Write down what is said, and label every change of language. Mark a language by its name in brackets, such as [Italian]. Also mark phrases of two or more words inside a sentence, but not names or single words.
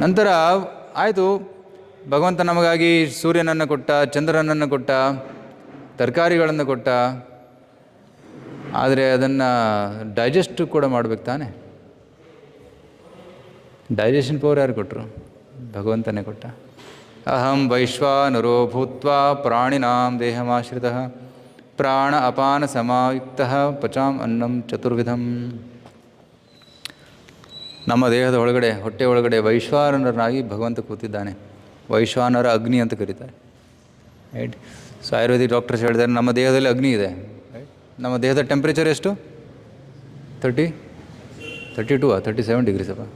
[Kannada] ನಂತರ ಆಯಿತು, ಭಗವಂತ ನಮಗಾಗಿ ಸೂರ್ಯನನ್ನು ಕೊಟ್ಟ, ಚಂದ್ರನನ್ನು ಕೊಟ್ಟ, ತರಕಾರಿಗಳನ್ನು ಕೊಟ್ಟ, ಆದರೆ ಅದನ್ನು ಡೈಜೆಸ್ಟ್ ಕೂಡ ಮಾಡಬೇಕು ತಾನೆ. [English] digestion power [Kannada] ಯಾರು ಕೊಟ್ಟರು? ಭಗವಂತನೇ ಕೊಟ್ಟ. [Sanskrit] ಅಹಂ ವೈಶ್ವಾನರೋ ಭೂತ್ವಾ ಪ್ರಾಣಿನಾಂ ದೇಹಮಾಶ್ರಿತಃ ಪ್ರಾಣ ಅಪಾನ ಸಮಾಯುಕ್ತಃ ಪಚಾಂ ಅನ್ನಂ ಚತುರ್ವಿಧಂ. [Kannada] ನಮ್ಮ ದೇಹದ ಒಳಗಡೆ, ಹೊಟ್ಟೆ ಒಳಗಡೆ ವೈಶ್ವಾನರನಾಗಿ ಭಗವಂತ ಕೂತಿದ್ದಾನೆ. ವೈಶ್ವಾನರ ಅಗ್ನಿ ಅಂತ ಕರೀತಾರೆ, ರೈಟ್. ಸೊ [English] Ayurvedic doctors [Kannada] ಹೇಳಿದ್ದಾರೆ ನಮ್ಮ ದೇಹದಲ್ಲಿ ಅಗ್ನಿ ಇದೆ, ರೈಟ್. ನಮ್ಮ ದೇಹದ ಟೆಂಪ್ರೇಚರ್ ಎಷ್ಟು? 37 ಡಿಗ್ರೀಸ್ ಅಪ್ಪ.